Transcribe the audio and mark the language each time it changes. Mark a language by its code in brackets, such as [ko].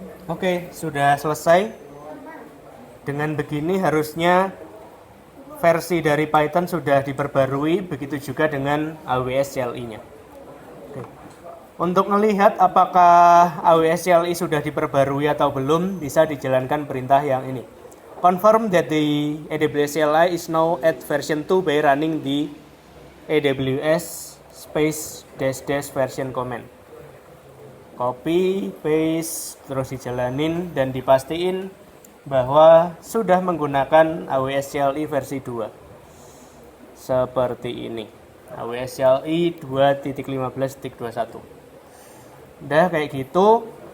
[id] Oke, sudah selesai. Dengan begini harusnya versi dari Python sudah diperbarui, begitu juga dengan AWS CLI-nya. Oke. Untuk melihat apakah AWS CLI sudah diperbarui atau belum, bisa dijalankan perintah yang ini. [en] Confirm that the AWS CLI is now at version 2 by running the AWS space -- version command. [id] Copy, paste, terus dijalanin dan dipastiin bahwa sudah menggunakan AWS CLI versi 2. Seperti ini. AWS CLI 2.15.21. Udah kayak gitu.